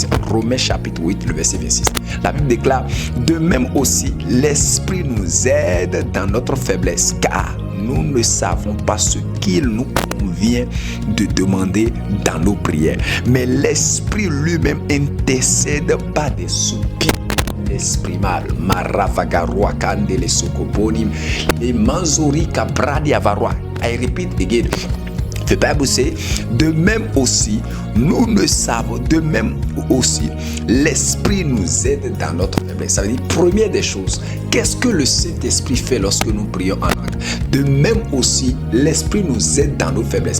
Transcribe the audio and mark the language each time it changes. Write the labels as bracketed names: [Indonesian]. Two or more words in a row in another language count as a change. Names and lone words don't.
[French] Romains chapitre 8, le verset 26. La Bible déclare: de même aussi, l'Esprit nous aide dans notre faiblesse, car nous ne savons pas ce qu'il nous convient de demander dans nos prières. Mais l'Esprit lui-même intercède par des soupirs inexprimables. Maravagaroa kandele sokoponim et manzori kabradi avarwa. [English] I repeat again. The Bible say, [French] de même aussi, nous ne savons, de même aussi, l'Esprit nous aide dans notre faiblesse. Ça veut dire, première des choses, qu'est-ce que le Saint-Esprit fait lorsque nous prions en langue? De même aussi, l'Esprit nous aide dans nos faiblesses.